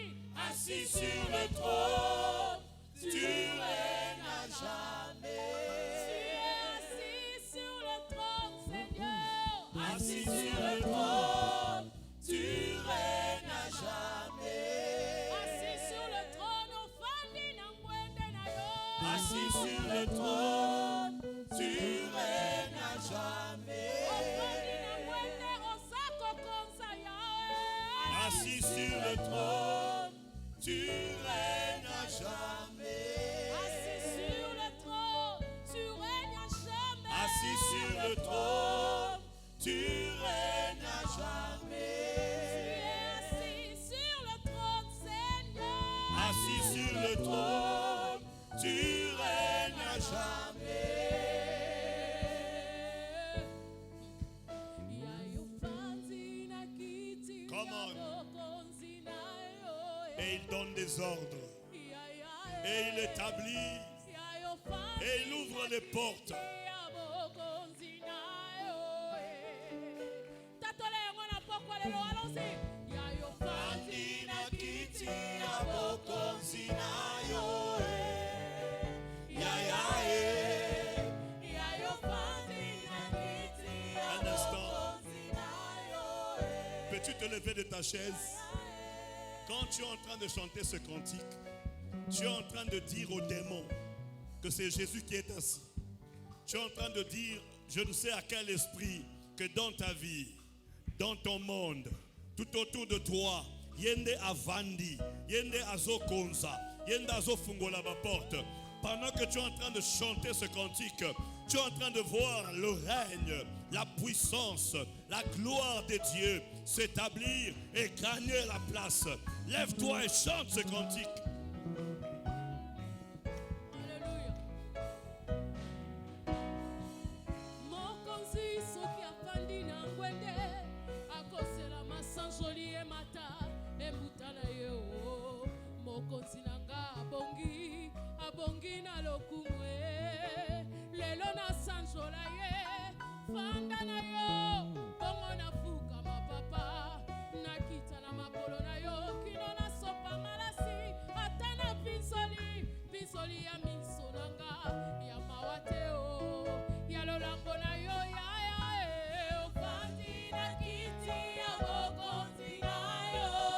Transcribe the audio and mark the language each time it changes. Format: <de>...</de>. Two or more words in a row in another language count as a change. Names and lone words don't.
<fr>Assis sur le trône, tu règnes à jamais. Tu es assis sur le trône, Seigneur. Assis sur le trône, tu règnes à jamais. Assis sur le trône,</fr> <ln>ofandi na ngwende na yo.</ln> <fr>Assis sur le trône, tu règnes à jamais.</fr> <ln>Ofandi na ngwende osako konza yawe.</ln> <fr>Assis sur le trône, Tu règnes à jamais. Assis sur le trône, tu règnes à jamais. assis sur le trône, Tu règnes à jamais. Tu es assis sur le trône, Seigneur. assis sur le trône, Tu règnes à jamais.</fr> <en>Come on.</en> <fr>Et il donne des ordres, et il établit, et il ouvre les portes.</fr> <ln>Andi na kiti ya bokonzi na yo, ya ya</ln> <fr>Un instant. Peux-tu te lever de ta chaise? Quand tu es en train de chanter ce cantique, tu es en train de dire aux démons que c'est Jésus qui est assis. Tu es en train de dire, je ne sais à quel esprit, que dans ta vie, dans ton monde, tout autour de toi,</fr> <ktu>yende avandi, yende azokonza, yende azofungola ba porte.</ktu> <fr>Pendant que tu es en train de chanter ce cantique, tu es en train de voir le règne, la puissance, la gloire de Dieu s'établir et gagner la place. Lève-toi et chante ce cantique. Alléluia.</fr> <ln>Mokonzi soki afandi na ngwende akosela masanjoli emata embuta na ye o. Mokonzi na nga abongi na lokumwe lelo na sanjola ye fanda na yo bongo na fuka mapapa nakita na makolo na yo kino na sopa malasi ata na pinsoli masanzoli ya miso nanga ya mawateo ya lolango na yo ya ofandi na kiti ya bokonzi na yo</ln>